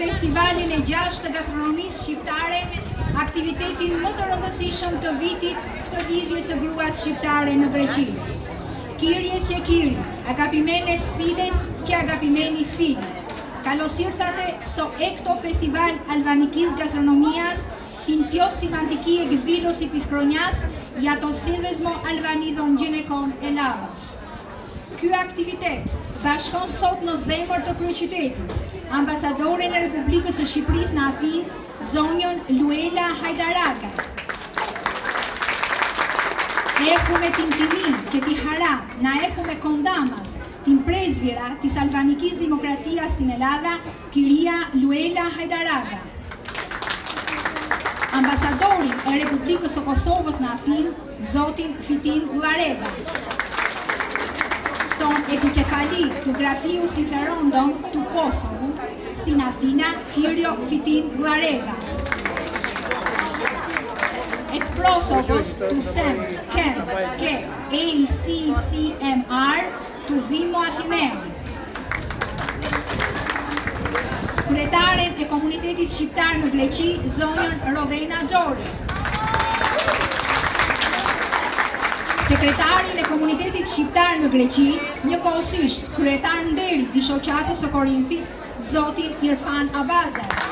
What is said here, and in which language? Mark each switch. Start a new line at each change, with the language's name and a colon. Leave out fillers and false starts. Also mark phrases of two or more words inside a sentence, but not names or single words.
Albanian: festivalin e 6 të gastronomisë shqiptare, aktivitetin më të rëndësishëm të vitit të lidhjes së gruas shqiptare në Greqi.
Greek: Κυρίες και κύριοι, αγαπημένες φίλες και αγαπημένοι φίλοι. Καλωσήρθατε στο 6ο Φεστιβάλ Αλβανικής Γαστρονομίας, την πιο σημαντική εκδήλωση της χρονιάς για τον Σύνδεσμο Αλβανίδων Γυναικών Ελλάδος.
Albanian: Ky aktivitet bashkon sot në zemër të kryeqytetit ambasadoren e Republikës së Shqipërisë në Athinë, zonjën Luela Hajdaraka.
Greek: Έχουμε την τιμή και τη χαρά να έχουμε κοντά μας την πρέσβυρα της Αλβανικής Δημοκρατίας στην Ελλάδα, κυρία Luela Hajdaraka.
Albanian: Ambasadorin e Republikës së Kosovës në Athinë, zotin Fitim Gullareva.
Greek: Ton επικεφαλή του Γραφείου Συμφερόντων του Κόσοβου στην Αθήνα, κύριο Fitim Gullareva. Εκπρόσωπος του ΣΕΜ, ΚΕΜ και ACCMR του Δήμου Αθηναίων.
Albanian: Kryetaren e komunitetit shqiptar në Greqi, zonjën Rovena Xhori. Sekretarin e komunitetit shqiptar në Greqi, njëkohësisht kryetar nderi i shoqatës së Korinthit, zotin Irfan Abazaj.